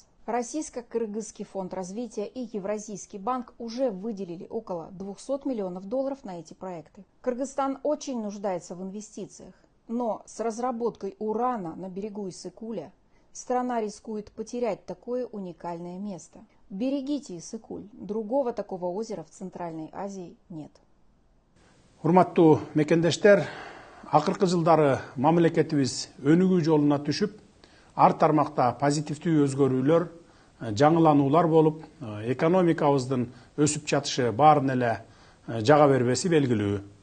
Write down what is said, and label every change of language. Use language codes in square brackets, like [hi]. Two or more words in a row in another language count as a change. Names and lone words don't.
[ru] Российско-Кыргызский фонд развития и Евразийский банк уже выделили около $200 миллионов на эти проекты. Кыргызстан очень нуждается в инвестициях, но с разработкой урана на берегу Иссык-Куля страна рискует потерять такое уникальное место. Берегите Иссык-Куль, другого такого озера в Центральной Азии нет. [ky] Урматтуу мекендештер, акыркы жылдары мамлекетибиз өнүгүү жолуна түшүп, ар тармакта позитивдүү өзгөрүүлөр, жаңылануулар болуп, экономикабыздын өсүп жатышы баарын эле жага бербеси белгилүү.